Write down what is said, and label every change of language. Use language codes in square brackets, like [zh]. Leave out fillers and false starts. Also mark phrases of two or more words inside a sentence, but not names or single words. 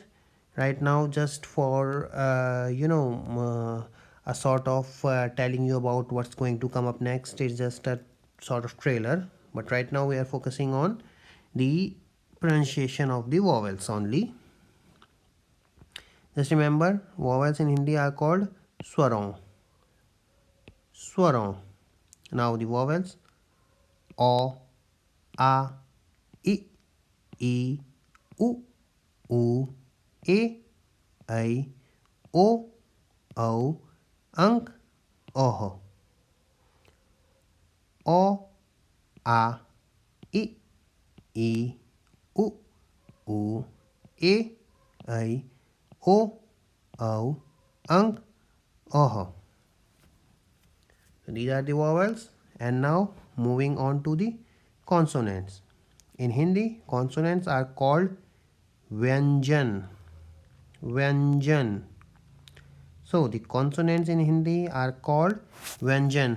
[en] Right now, just for a sort of telling you about what's going to come up next, is just a sort of trailer. But right now we are focusing on the pronunciation of the vowels only. Just remember, vowels in Hindi are called swaron. Swaron. Now the vowels: [hi] o, a, I, E, U, U, E, I, O, O, Ang, Oh. O, A, I, U, U, E, I, O, O, Ang, Oh. [en] So these are the vowels, and now moving on to the consonants. In Hindi, consonants are called Vyanjan. Vyanjan. So the consonants in Hindi are called Vyanjan.